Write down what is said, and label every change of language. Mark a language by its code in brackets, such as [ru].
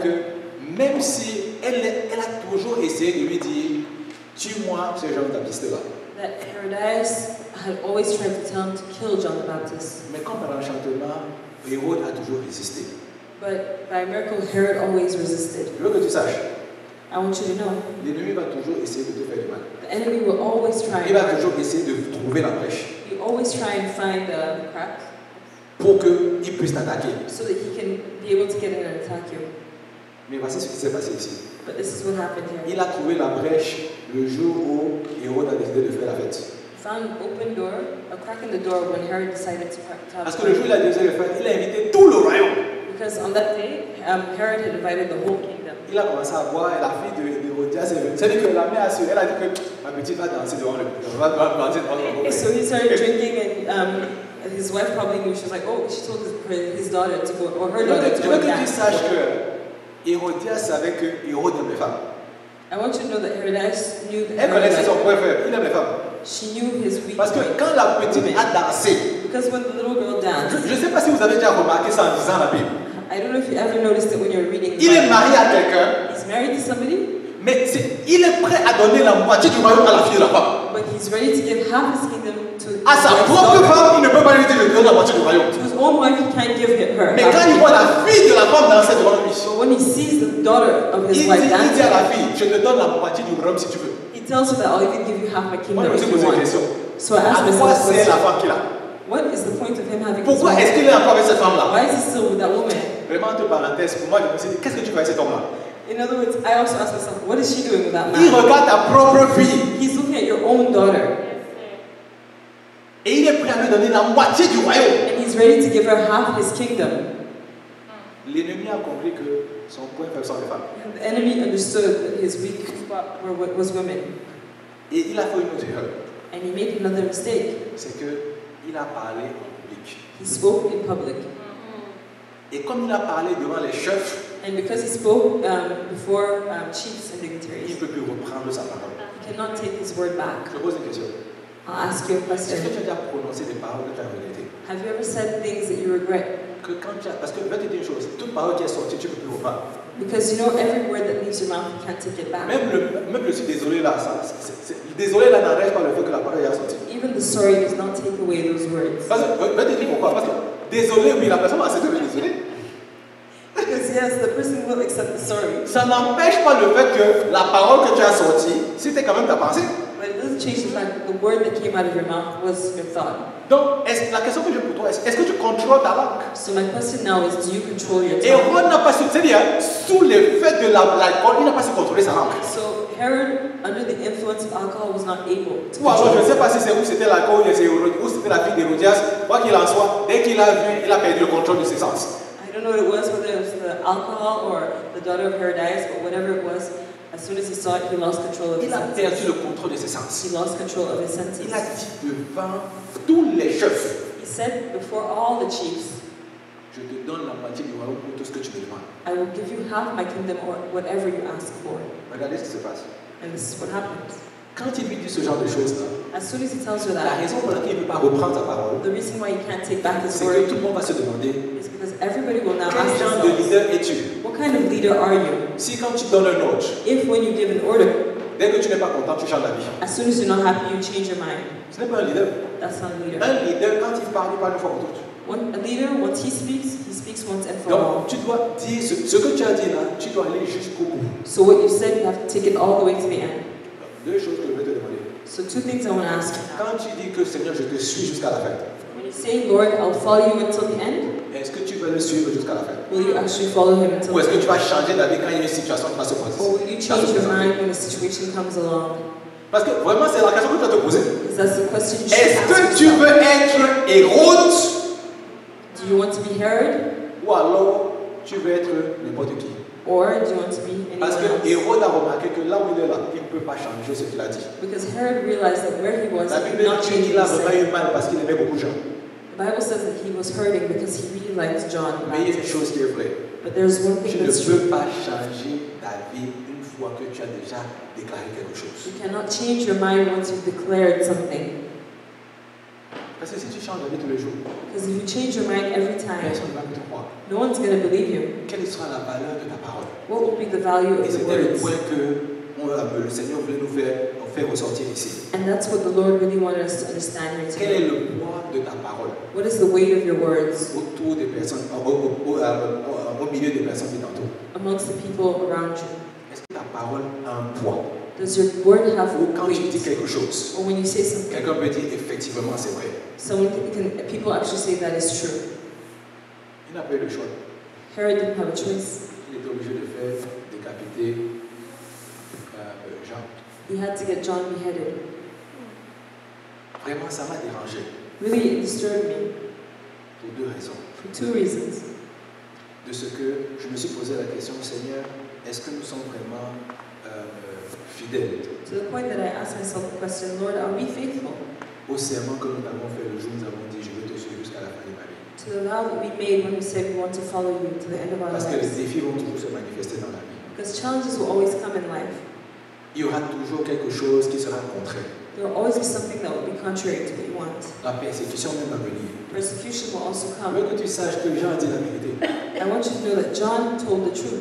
[fr] que même si elle a toujours essayé de lui dire tue-moi ce Jean-Baptiste-là. [en] that Herodias had always tried to tell him to kill John the Baptist. [fr] Mais comme par enchantement, Hérode a toujours résisté. [en] But by miracle, Herod always resisted. [fr] Je veux que tu saches, [en] I want you to know, [fr] l'ennemi va toujours essayer de te faire du mal. [en] the enemy will always try. [fr] Il va toujours essayer de trouver la brèche [en] He always try and find the crack [fr] pour qu'il puisse t'attaquer. [en] so that he can be able to get in and attack you. [fr] Mais voici ce qui s'est passé ici. [en] But this is what happened here. [fr] Il a trouvé la brèche le jour où Hérode a décidé de faire la fête. [en] He found an open door, a crack in the door when Herod decided to have [fr] Parce que le jour où il a décidé de faire, il a invité tout le royaume. [en] Because on that day, Herod had invited the whole kingdom. [fr] Il a commencé à boire et la fille d'Hérodias est venue. C'est-à-dire que la mère a su, elle a dit que ma petite va danser devant le [en] Okay, so he started drinking, and his wife probably knew. She was like, "Oh," she told his daughter to go, or her daughter to [fr] Je [en] go [fr] veux que tu [en] dance. [fr] saches que Hérodias savait que Hérode aime les femmes. [en] I want you to know that Herodias knew that [fr] Elle connaissait son [en] Herod, [fr] point faible, il aime les femmes. [en] she knew his weak [fr] Parce que [en] point. [fr] quand la petite a dansé, [en] Because when the little girl danced, [fr] je ne sais pas si vous avez déjà remarqué ça en lisant la Bible. [en] I I don't know if you ever noticed it when you're reading. [fr] Il est marié à quelqu'un, [en] He's married to somebody, [fr] mais il est prêt à donner la moitié du royaume à la fille de la femme. [en] but he's ready to give half his kingdom to [fr] À sa [en] his [fr] propre [en] daughter. [fr] femme, il ne peut pas lui dire je te donne la moitié du royaume. [en] To his own wife, he can't give her. [fr] Mais [en] half [fr] quand [en] the [fr] il voit [en] kingdom. [fr] la fille de la femme danser devant lui, [en] But when he sees the daughter of his wife [fr] dit à [en] dancing, [fr] la fille, je te donne la moitié du royaume si tu veux. [en] he tells her that I'll even give you half my [fr] Moi, [en] kingdom [fr] posé une [en] want. [fr] question. [en] So I [fr] À [en] asked [fr] quoi [en] myself, [fr] sert la femme qu'il a? [en] what is the point of him having this [fr] Pourquoi est-ce qu'il est encore avec cette femme-là? [en] Why is he still with that woman? [fr] Vraiment, entre parenthèses, pour moi, je me suis dit, qu'est-ce que tu fais avec cet homme-là? [en] In other words, I also asked myself, what is she doing with that [fr] Il [en] man? [fr] regarde ta propre fille [en] He's looking at your own daughter, [fr] et il est prêt à lui donner la moitié du royaume. [en] and he's ready to give her half his kingdom. [fr] L'ennemi a compris que son point faible sont les femmes. [en] And the enemy understood that his weak spot was women, [fr] Et il a fait une autre erreur. [en] and he made another mistake. [fr] C'est qu'il a parlé en public. [en] He spoke in public, [fr] Et comme il a parlé devant les chefs, [en] and because he spoke before chiefs and [fr] il ne [en] dignitaries, [fr] peut plus reprendre sa parole. [en] he cannot take his word back. [fr] Je pose une question. [en] I'll ask you a [fr] Est-ce que [en] question. [fr] tu as déjà prononcé des paroles que tu as regrettées? [en] Have you ever said things that you regret? [fr] Parce que je vais te dire une chose, toute parole qui est sortie, tu ne peux plus reprendre. [en] Because you know every word that leaves your mouth, you can't take it back. [fr] Même le suis désolé là, désolé là n'arrête pas le fait que la parole est sortie. [en] Even the sorry does not take away those words. [fr] Parce que, je vais te dire pourquoi. Parce que désolé, oui, la personne va accepter de désolé. [en] Because yes, the person will accept the sorry. [fr] Ça n'empêche pas le fait que la parole que tu as sortie, c'était quand même ta pensée. [en] But it doesn't change the fact that the word that came out of your mouth was your thought. [fr] Donc, la question que j'ai pour toi, est-ce que tu contrôles ta langue? [en] So my question now is, do you control your [fr] Et [en] tongue? [fr] Hérode n'a pas su, c'est-à-dire, sous l'effet de l'alcool, il n'a pas su contrôler sa langue. [en] So Herod, under the influence of alcohol, was not able to [fr] Ou alors, je ne [en] control. [fr] sais pas si c'est où c'était l'alcool ou c'était la fille d'Hérodias. Quoi qu'il en soit, dès qu'il a vu, il a perdu le contrôle de ses sens. [en] I don't know what it was, whether it was the alcohol or the daughter of Herodias, but whatever it was, as soon as he saw it, he lost control of his [fr] Il a perdu [en] senses. [fr] le contrôle de ses sens. [en] He lost control of his [fr] Il [en] senses. [fr] a dit devant tous les chefs, [en] He said before all the chiefs, [fr] je te donne la moitié du royaume pour tout ce que tu me demandes. [en] I will give you half my kingdom or whatever you ask for. [fr] Regardez ce qui se passe. [en] And this is what happens. [fr] Quand il lui dit ce genre de choses-là, [en] As soon as he tells her [fr] la [en] that, [fr] raison pour laquelle il ne peut pas reprendre sa parole, [en] the reason why he can't take back his [fr] c'est que [en] word [fr] tout le monde va se demander [en] is because everybody will now [fr] quel [en] ask [fr] genre de [en] themselves, [fr] leader es-tu? [en] what kind of leader are you? [fr] Si quand tu donnes un ordre, [en] If when you give an order, [fr] dès que tu n'es pas content, tu changes la vie. [en] as soon as you're not happy, you change your mind. [fr] Ce n'est pas un leader. [en] That's not a leader. [fr] Un leader, quand il parle une fois pour toutes. [en] A leader, once he speaks once and for all. [fr] Donc, tu dois dire ce que tu as dit là, tu dois aller jusqu'au bout. [en] So what you said, you have to take it all the way to the end. [fr] Deux choses que je vais te demander. [en] So two things I want to ask you now. [fr] Quand tu dis que Seigneur, je te suis jusqu'à la fin, [en] When you say, Lord, I'll follow you until the end, [fr] est-ce que tu vas le suivre jusqu'à la fin? [en] will you actually follow him until [fr] Ou est-ce [en] the [fr] que tu [en] end? [fr] vas changer d'avis quand il y a une situation qui va se passer? [en] Or will you change your mind when a situation comes along? [fr] Parce que vraiment, c'est la question que tu dois te poser. [en] Because that's the question you should [fr] Est-ce [en] ask [fr] que tu [en] yourself. [fr] veux être Hérode [en] Do you want to be Herod? [fr] ou alors tu veux être n'importe qui? [en] Or do you want to be anyone [fr] Parce que [en] else? [fr] Hérode a remarqué que là où il est là, il ne peut pas changer ce qu'il a dit. [en] Because Herod realized that where he was, [fr] La [en] he [fr] Bible [en] could not [fr] dit [en] change [fr] qu'il a [en] what he [fr] vraiment [en] said. [fr] eu mal parce qu'il aimait beaucoup de gens. [en] The Bible says that he was hurting because he really liked John the [fr] Mais il y a une [en] Baptist. [fr] chose qui est vraie. [en] But there's one [fr] Tu [en] thing [fr] ne [en] that's true. [fr] peux pas changer d'avis une fois que tu as déjà déclaré quelque chose. [en] You cannot change your mind once you've declared something. [fr] Parce que si tu changes d'avis tous les jours, [en] Because if you change your mind every time, [fr] personne ne va te croire. [en] no one's going to believe you. [fr] Quelle sera la valeur de ta parole? [en] What will be the value [fr] Et [en] of the [fr] c'était le [en] words? [fr] point que le Seigneur voulait nous faire ressortir ici. [en] And that's what the Lord really wanted us to understand here [fr] Quel est [en] today. [fr] le poids de ta parole [en] What is the weight of your words [fr] autour des personnes, au milieu des personnes qui t'entourent? [en] amongst the people around you? [fr] Est-ce que ta parole a un poids? [en] Does your word have [fr] Ou quand tu dis [en] weight? [fr] quelque chose, [en] Or when you say something, [fr] quelqu'un peut dire effectivement c'est vrai. [en] people actually say that is true. [fr] Il n'a pas eu le choix. [en] Herod didn't have a choice. [fr] Il était obligé de faire décapiter Jean. [en] He had to get John beheaded. [fr] Vraiment, ça m'a dérangé [en] Really, it disturbed me [fr] pour deux raisons. [en] for two reasons. [fr] De ce que je me suis posé la question, Seigneur, est-ce que nous sommes vraiment fidèles [en] To the point that I asked myself the question, Lord, are we faithful [fr] au serment que nous avons fait le jour où nous avons dit je vais te suivre jusqu'à la fin de ma vie? [en] to the vow that we made when we said we want to follow you to the end of our [fr] Parce que les [en] lives? [fr] défis vont toujours se manifester dans la vie. [en] Because challenges will always come in life. [fr] Il y aura toujours quelque chose qui sera contraire. [en] There will always be something that will be contrary to what you want. [fr] La persécution même va venir. [en] Persecution will also [fr] Je [en] come. [fr] veux que tu saches que Jean a dit la vérité. [en] I want you to know that John told the truth.